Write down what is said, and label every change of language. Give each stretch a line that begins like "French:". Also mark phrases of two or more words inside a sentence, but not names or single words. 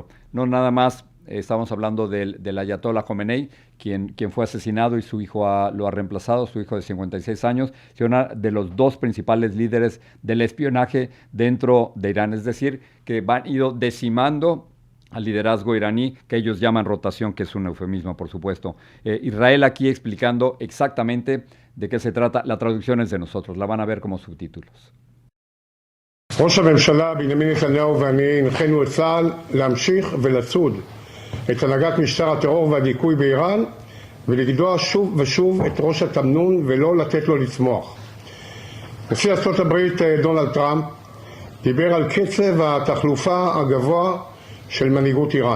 Spanish: No nada más estamos hablando del Ayatollah Khomeini, quien fue asesinado y su hijo lo ha reemplazado, su hijo de 56 años, sino de los dos principales líderes del espionaje dentro de Irán. Es decir, que van ido decimando al liderazgo iraní, que ellos llaman rotación, que es un eufemismo, por supuesto. Israel aquí explicando exactamente de qué se trata. La traducción es de nosotros, la van a ver como subtítulos.
Hebrew: ראש הממשלה בנימין נתניהו ואני הנחינו את צה"ל להמשיך ולצוד את הנהגת משטר הטרור והדיכוי באיראן ולגדוע שוב ושוב את ראש התמנון ולא לתת לו לצמוח. נשיא ארצות הברית דונלד טראמפ דיבר על קצב התחלופה הגבוה של מנהיגות איראן.